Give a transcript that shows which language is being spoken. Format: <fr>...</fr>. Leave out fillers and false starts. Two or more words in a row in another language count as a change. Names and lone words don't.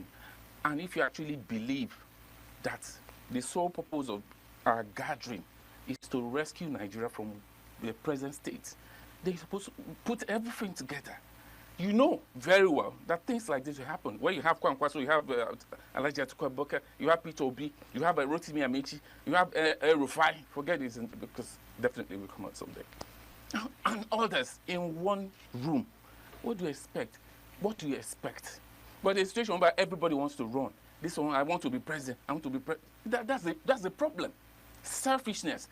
<en>And if you actually believe that the sole purpose of our gathering is to rescue Nigeria from the present state, they're supposed to put everything together. You know very well that things like this will happen. Where you have Kwankwaso, you have Alhaji Atiku Abubakar, you have Peter Obi, you have Rotimi Amechi, you have Rufai. Forget this because definitely will come out someday. And others in one room. What do you expect? What do you expect? But the situation where everybody wants to run. This one, I want to be president. I want to be president. That's the problem. Selfishness.</en>